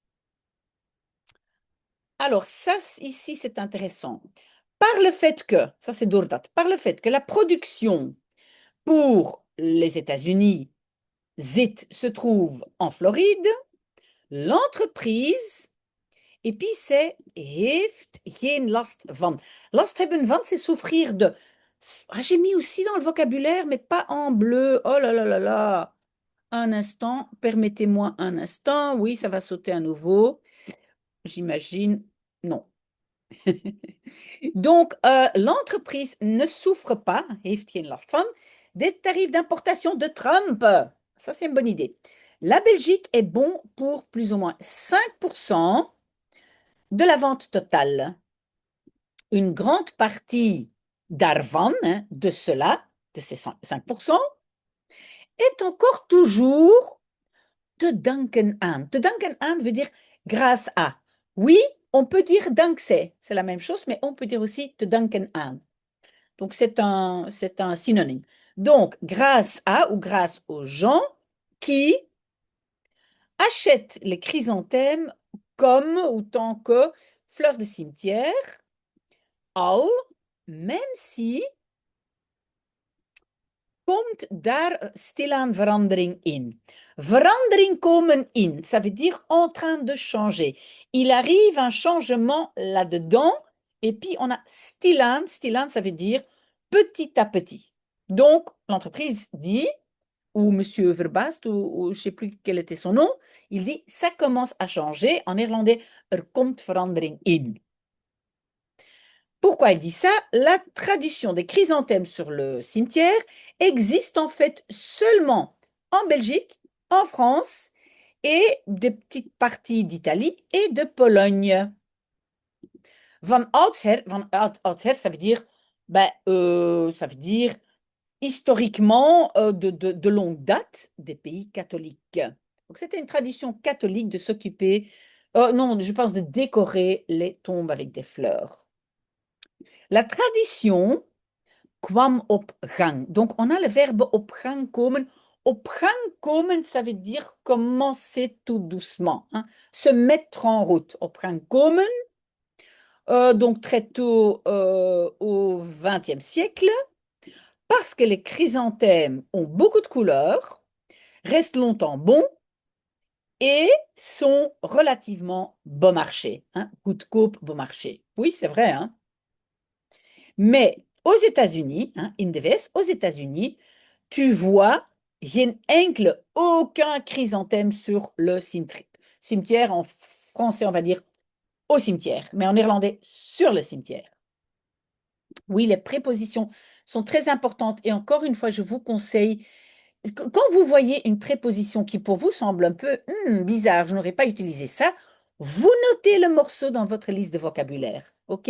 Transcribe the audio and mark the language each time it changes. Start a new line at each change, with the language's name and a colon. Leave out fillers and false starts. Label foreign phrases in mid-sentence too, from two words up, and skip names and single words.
French: Alors, ça, ici, c'est intéressant. Par le fait que, ça c'est Doordat, par le fait que la production pour les États-Unis, ZIT, se trouve en Floride, l'entreprise, et puis c'est
Dutch: heeft geen last van. Last hebben van,
French: c'est souffrir de. Ah, j'ai mis aussi dans le vocabulaire, mais pas en bleu. Oh là là là là. Un instant, permettez-moi un instant. Oui, ça va sauter à nouveau. J'imagine. Non. Donc, l'entreprise ne souffre pas,
Dutch: heeft geen last van,
French: des tarifs d'importation de Trump. Ça, c'est une bonne idée. La Belgique est bon pour plus ou moins 5% de la vente totale. Une grande partie d'arvan, hein, de cela, de ces 5%, est encore toujours
Dutch: te danken aan. Te danken aan
French: veut dire grâce à. Oui, on peut dire dankzij, c'est la même chose, mais on peut dire aussi
Dutch: te danken aan.
French: Donc, c'est un synonyme. Donc, grâce à ou grâce aux gens qui achètent les chrysanthèmes comme ou tant que fleurs de cimetière, al, même si
Dutch: komt daar stilaan verandering in. Verandering komen in,
French: ça veut dire en train de changer. Il arrive un changement là-dedans, et puis on a
Dutch: stilaan, stilaan,
French: ça veut dire petit à petit. Donc, l'entreprise dit, ou Monsieur Verbast, ou je ne sais plus quel était son nom, il dit, ça commence à changer. En néerlandais,
Dutch: komt verandering in.
French: Pourquoi il dit ça? La tradition des chrysanthèmes sur le cimetière existe en fait seulement en Belgique, en France et des petites parties d'Italie et de Pologne.
Dutch: Van oudsher,
French: ça veut dire, ça veut dire historiquement de longue date des pays catholiques. Donc c'était une tradition catholique de s'occuper, non, je pense de décorer les tombes avec des fleurs. La tradition
Dutch: kwam op gang.
French: Donc, on a le verbe
Dutch: op gang komen Op gang komen,
French: ça veut dire commencer tout doucement, hein. Se mettre en route.
Dutch: Op gang komen,
French: donc très tôt au XXe siècle, parce que les chrysanthèmes ont beaucoup de couleurs, restent longtemps bons et sont relativement bon marché, hein. Goedkoop, bon marché. Oui, c'est vrai, hein. Mais aux États-Unis, hein,
Dutch: in de West,
French: aux États-Unis, tu vois
Dutch: geen enkele,
French: aucun chrysanthème sur le cimetière. Cimetière en français, on va dire au cimetière, mais en néerlandais sur le cimetière. Oui, les prépositions sont très importantes et encore une fois, je vous conseille, quand vous voyez une préposition qui pour vous semble un peu bizarre, je n'aurais pas utilisé ça, vous notez le morceau dans votre liste de vocabulaire, ok?